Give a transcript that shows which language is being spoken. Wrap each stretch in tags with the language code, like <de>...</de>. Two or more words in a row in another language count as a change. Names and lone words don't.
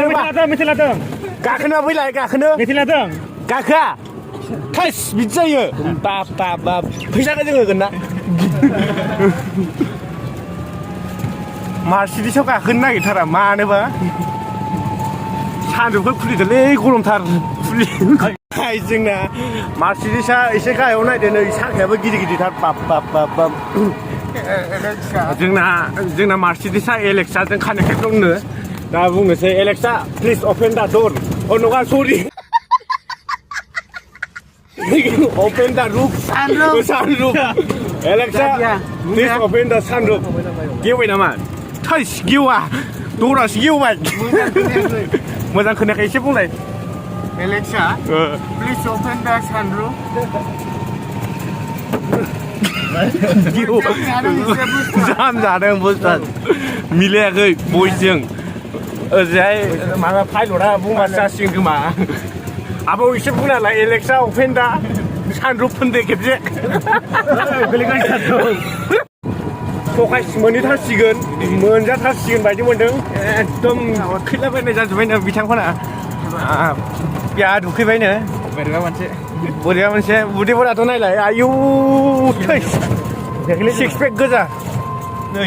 <brx>फैलाय गाखोनो गाखोआ थाइस बिदि जायो बाब फैसाखौ जों होगोन ना मार्सिडिसआव गाखोनो नागिरथारा मानोबा सान्दुंखौ खुलिदोलै गरमथार जोंना मार्सिडिसआ एसे गाहायाव नायदो नै साखायाबो गिदिरथार बाब जोंना मार्सिडिसआ एलेक्साजों कानेक्टेड दंनो दा बुंनोसै</brx> <en>Alexa please open the door</en> <brx>नङा सरि</brx> <en>open the roof sunroof Alexa please open the sunroof</en> <brx>गिवबाय नामा थैस गिवा दरासो गिवबाय मोजां खोनायाखै एसे बुंलाय</brx> <en>Alexa please open the sunroof</en> <brx>गिव जाम जादों बुस्थुआ मिलायाखै बयसजों ओरैहाय माबा पाइलटआ बुंबासो जासिगोन खोमा आबौ एसे बुंनालाय</brx> <en>Alexa open the sunroof</en> <brx>फोनदो खेबसे सकास मोनहैथारसिगोन मोनजाथारसिगोन बायदि मोन्दों एकदम खैलाबायनाय जाजोब्बायनो बिथांमोना बिराद उखैबायनो बोरैबा मोनसे उदैफोराथ' नायलाय आयौ</brx> <en>six pack</en> <brx>गोजा नै</brx>